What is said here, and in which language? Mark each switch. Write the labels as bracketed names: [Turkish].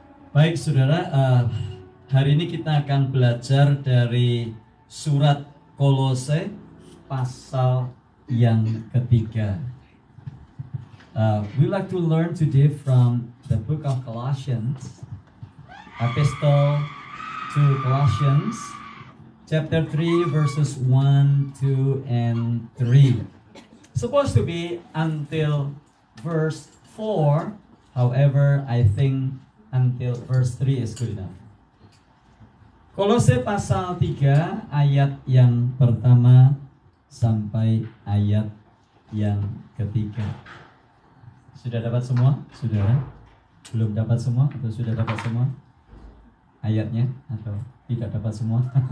[Indonesian] Baik saudara, hari ini kita akan belajar dari surat Kolose pasal yang ketiga. [English] We like to learn today from the book of Colossians, Epistle to Colossians, chapter 3, verses 1, 2, and 3. Supposed to be until verse 4, however, I think until verse 3 is good enough. [Indonesian] Kolose pasal 3 ayat yang pertama sampai ayat yang ketiga. Sudah dapat semua? Saudara? Belum dapat semua atau sudah dapat semua ayatnya atau tidak dapat semua?